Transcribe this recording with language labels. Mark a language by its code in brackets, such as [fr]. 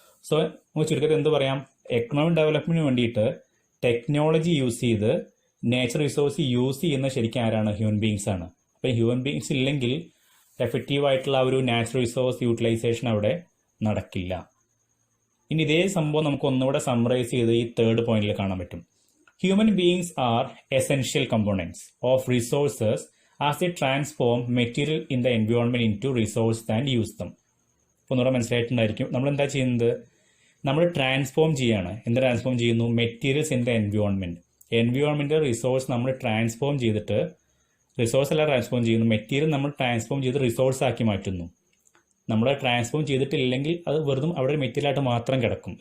[ml] So നമുക്ക് ചുരുക്കത്തിൽ എന്ത് പറയാം? എക്കണോമിക് ഡെവലപ്മെന്റിന് വേണ്ടിയിട്ട് ടെക്നോളജി യൂസ് ചെയ്ത് നേച്ചർ റിസോഴ്സ് യൂസ് ചെയ്യുന്ന ശരിക്കും ആരാണ്? ഹ്യൂമൻ ബീങ്സ് ആണ്. അപ്പോൾ ഹ്യൂമൻ ബീങ്സ് ഇല്ലെങ്കിൽ എഫക്റ്റീവായിട്ടുള്ള ആ ഒരു നാച്ചുറൽ റിസോഴ്സ് യൂട്ടിലൈസേഷൻ അവിടെ നടക്കില്ല. ഇനി ഇതേ സംഭവം നമുക്ക് ഒന്നുകൂടെ സമ്മറൈസ് ചെയ്ത് ഈ 3rd പോയിന്റിൽ കാണാൻ പറ്റും. [en] Human beings are essential components of resources as they transform material in the environment into resource and use them. [ml] അപ്പോൾ ഒന്നുകൂടെ മനസ്സിലായിട്ടുണ്ടായിരിക്കും. നമ്മൾ എന്താ ചെയ്യുന്നത്? നമ്മൾ ട്രാൻസ്ഫോം ചെയ്യാണ്. എന്ത് ട്രാൻസ്ഫോം ചെയ്യുന്നു? [en] Materials in the environment. [ml] Environmental resource നമ്മൾ ട്രാൻസ്ഫോം ചെയ്തിട്ട്, റിസോഴ്സ് അല്ല ട്രാൻസ്ഫോം ചെയ്യുന്നു, മെറ്റീരിയൽ നമ്മൾ ട്രാൻസ്ഫോം ചെയ്ത് റിസോഴ്സ് ആക്കി മാറ്റുന്നു. നമ്മൾ ട്രാൻസ്ഫോം ചെയ്തിട്ടില്ലെങ്കിൽ അത് വെറുതെ അവിടെ മെറ്റീരിയലായിട്ട് മാത്രം കിടക്കും.